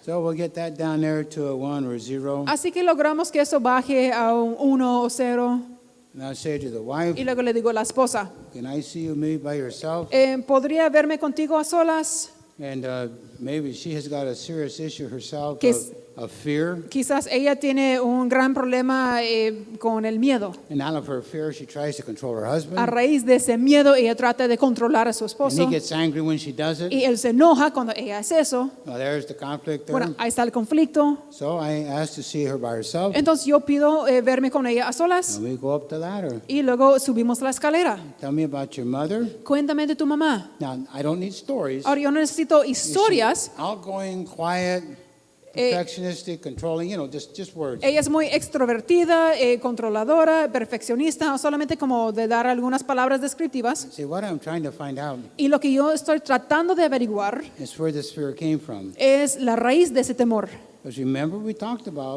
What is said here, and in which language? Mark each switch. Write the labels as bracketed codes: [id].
[en] So we'll get that down there to a 1 or a 0. [es] Así que logramos que eso baje a un 1 o 0 [en] And I'll say to the wife, [es] y luego le digo a la esposa, [en] can I see you maybe by yourself? [es] ¿podría verme contigo a solas? [en] And maybe she has got a serious issue herself [es] Que [en] of fear. [es] Quizás ella tiene un gran problema con el miedo. [en] And out of her fear, she tries to control her [es] A [en] husband. [es] raíz de ese miedo, ella trata de controlar a su [en] And [es] esposo [en] he gets angry when she does it. [es] y él se enoja cuando ella hace eso. [en] Well, there's the conflict there. [es] Bueno, ahí está el conflicto. [en] So I asked to see her by herself. [es] Entonces yo pido verme con ella a solas [en] And we go up the ladder. [es] y luego subimos la escala. [en] Tell me about your mother. [es] Cuéntame de tu mamá. [en] Now, I don't need stories. [es] Ahora yo no necesito [en] Is she [es] historias. [en] outgoing, quiet, perfectionistic, controlling, just words. [es] Ella es muy extrovertida, controladora, perfeccionista, o solamente como de dar algunas palabras descriptivas. [en] See, what I'm trying to find out [es] Y lo que yo estoy tratando de averiguar [en] is where this fear came from. [es] es la raíz de ese temor. [en] Because remember we talked about,